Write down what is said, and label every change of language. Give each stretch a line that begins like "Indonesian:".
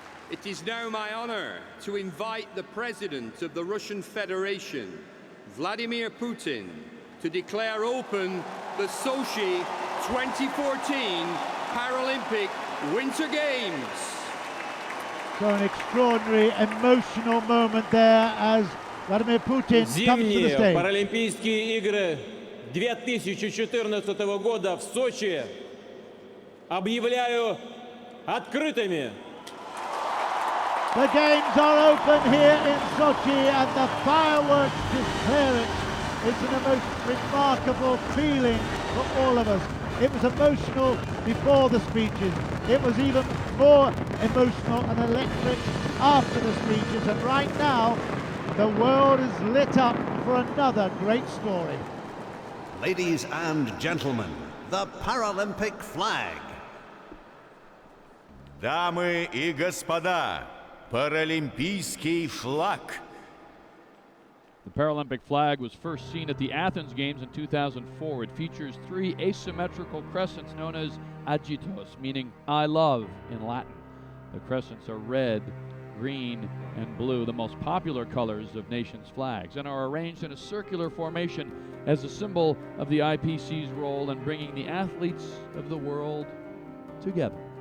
English: It is now my honor to invite the President of the Russian Federation, Vladimir Putin, to declare open the Sochi 2014 Paralympic Winter Games. So an extraordinary emotional moment there as Vladimir Putin comes to the
Russian: Зимние
English: stage.
Russian: Паралимпийские игры 2014 года в Сочи объявляю открытыми.
English: The games are open here in Sochi and the fireworks declare it. It's an most remarkable feeling for all of us. It was emotional before the speeches. It was even more emotional and electric after the speeches. And right now, the world is lit up for another great story. Ladies and gentlemen, the Paralympic flag.
Russian: Дамы и господа, Паралимпийский флаг.
English: The Paralympic flag was first seen at the Athens Games in 2004. It features three asymmetrical crescents known as Agitos, meaning I love in Latin. The crescents are red, green, and blue, the most popular colors of nations' flags, and are arranged in a circular formation as a symbol of the IPC's role in bringing the athletes of the world together.